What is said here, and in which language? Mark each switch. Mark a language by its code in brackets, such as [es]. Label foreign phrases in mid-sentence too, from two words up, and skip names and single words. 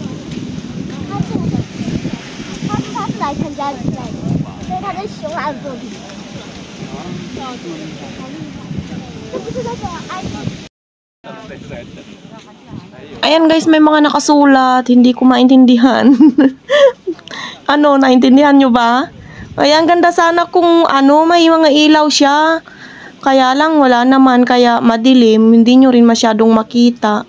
[zh] 他是来参加比赛的，所以他跟熊来作弊。这不是那个埃及。 [tl] Ayan, guys, may mga nakasulat. Hindi ko maintindihan. Ano, naintindihan nyo ba? Ayan, ganda sana kung may mga ilaw siya. Kaya lang, wala naman. Kaya madilim. Hindi nyo rin masyadong makita.